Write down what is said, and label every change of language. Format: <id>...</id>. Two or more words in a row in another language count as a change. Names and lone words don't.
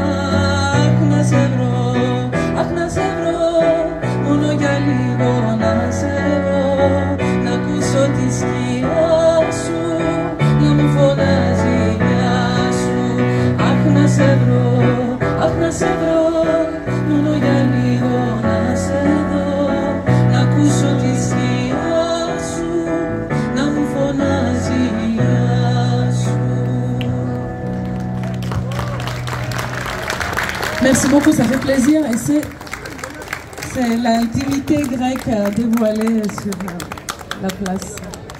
<el>Αχ, να σε βρω, αχ, να σε βρω, μόνο για λίγο να σε βρω, να ακούσω τη σκιά σου, να μου φωνάζει γεια σου. Αχ, να σε βρω, αχ, να σε βρω, μόνο για λίγο να σε δω, να ακούσω τη σκιά σου, να μου φωνάζει γεια σου.</el> <fr>Merci beaucoup, ça fait plaisir et c'est l'intimité grecque dévoilée sur la place.</fr>